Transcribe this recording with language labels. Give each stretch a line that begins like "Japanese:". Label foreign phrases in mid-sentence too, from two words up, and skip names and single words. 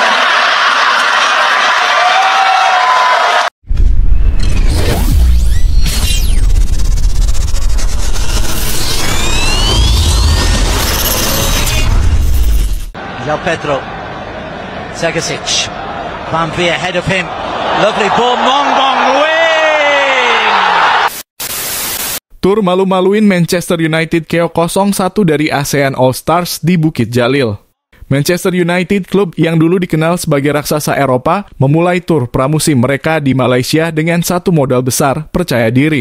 English: Del Pedro, Segasic, Van Vee ahead of him, lovely ball, Mong win!
Indonesian: Tur malu-maluin Manchester United KO 0-1 dari ASEAN All-Stars di Bukit Jalil. Manchester United, klub yang dulu dikenal sebagai raksasa Eropa, memulai tur pramusim mereka di Malaysia dengan satu modal besar, percaya diri.